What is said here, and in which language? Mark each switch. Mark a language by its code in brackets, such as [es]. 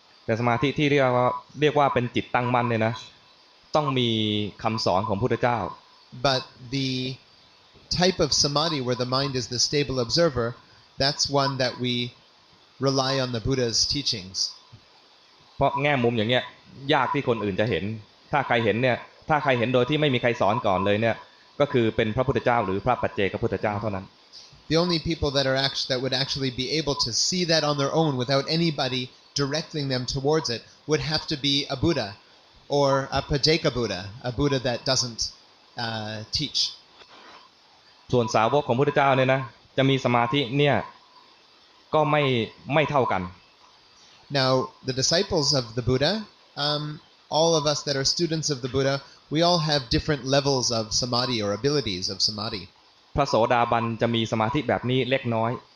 [th] แต่สมาธิที่เรียกว่าเป็นจิตตั้งมั่นเนี่ยนะต้องมีคำสอนของพระพุทธเจ้า [en] But the type of samadhi where the mind is the stable observer, that's one that we rely on the Buddha's teachings. [th] เพราะแง่มุมอย่างเงี้ยยากที่คนอื่นจะเห็นถ้าใครเห็นโดยที่ไม่มีใครสอนก่อนเลยเนี่ยก็คือเป็นพระพุทธเจ้าหรือพระปัจเจกพุทธเจ้าเท่านั้น [en] The only people that would actually be able to see that on their own without anybody directing them towards it would have to be a Buddha or a Pajeka Buddha, a Buddha that doesn't teach. [th] ส่วนสาวกของพระพุทธเจ้าเนี่ยนะจะมีสมาธิเนี่ยก็ไม่เท่ากัน [en] Now, the disciples of the Buddha, all of us that are students of the Buddha, we all have different levels of samadhi or abilities of samadhi. [th] พระโสดาบันจะมีสมาธิแบบนี้เล็กน้อย